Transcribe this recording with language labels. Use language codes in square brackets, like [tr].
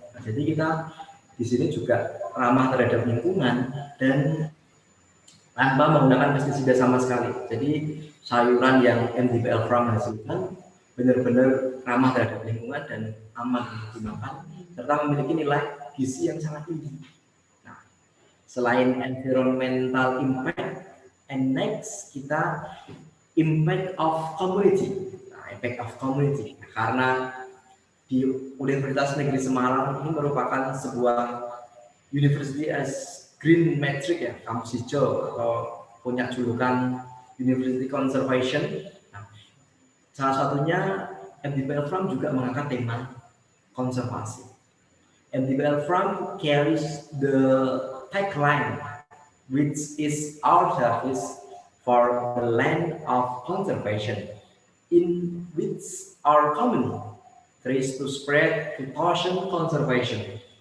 [id] Nah, jadi kita di sini juga ramah terhadap lingkungan dan tanpa menggunakan pestisida sama sekali. Jadi sayuran yang MDPL Farm hasilkan benar-benar ramah terhadap lingkungan dan aman dimakan, serta memiliki nilai gizi yang sangat tinggi. Nah, selain [en] environmental impact, and next [id] kita [en] impact of community. [id] Nah, [en] impact of community, [id] karena di Universitas Negeri Semarang ini merupakan sebuah [en] university as green metric [id] ya, kampus hijau, atau punya julukan University Conservation. Nah, salah satunya MDPL Farm juga mengangkat tema konservasi. [en] MDPL Farm carries the tagline, which is our service for the land of conservation, in which our company tries to spread precaution conservation